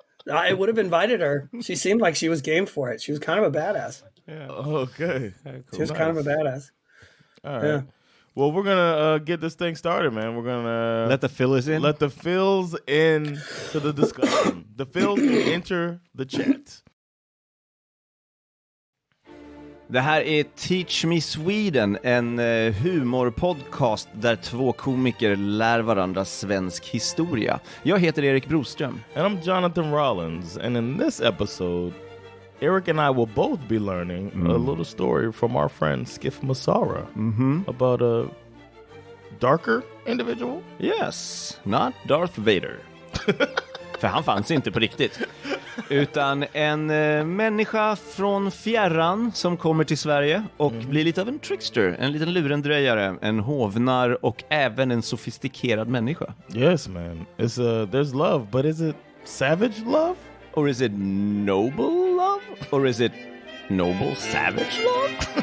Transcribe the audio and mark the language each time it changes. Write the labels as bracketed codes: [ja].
[en] I would have invited her. She seemed like she was game for it. She was kind of a badass. Yeah. Okay. Cool. She was kind of a badass. All right. Yeah. Well, we're gonna get this thing started, man. We're gonna let the fills in. Let the fills in to the discussion. The fills can enter the chat. [sv] Det här är Teach Me Sweden, en humorpodcast där två komiker lär varandra svensk historia. Jag heter Erik Broström. [en] And I'm Jonathan Rollins. And in this episode, Erik and I will both be learning a little story from our friend Skiff Massara about a darker individual. Yes, not Darth Vader. [sv] För han fanns inte på riktigt. Utan en människa från fjärran som kommer till Sverige och blir lite av en trickster, en liten lurendrejare, en hovnar och även en sofistikerad människa. [en] Yes, man. There's love, but is it savage love? Or is it noble love? Or is it noble savage love?